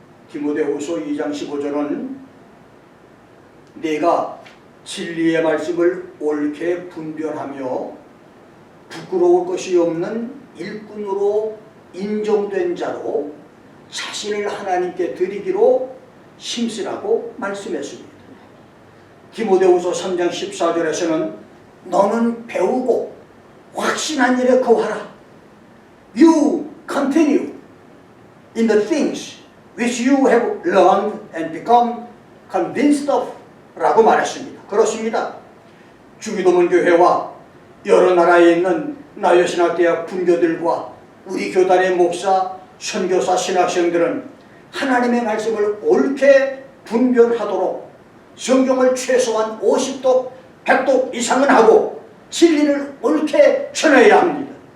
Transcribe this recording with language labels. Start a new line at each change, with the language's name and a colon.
Korean: 디모데후서 2장 15절은 내가 진리의 말씀을 옳게 분별하며 부끄러울 것이 없는 일꾼으로 인정된 자로 자신을 하나님께 드리기로 힘쓰라고 말씀했습니다. 디모데후서 3장 14절에서는 너는 배우고 확신한 일에 거하라.
English: You continue in the things which you have learned and become convinced of
Korean: 라고 말했습니다. 그렇습니다. 주기도문 교회와 여러 나라에 있는 나요신학대학 분교들과 우리 교단의 목사, 선교사, 신학생들은 하나님의 말씀을 옳게 분별하도록 성경을 최소한 50독, 100독 이상은 하고 진리를 옳게 전해야 합니다.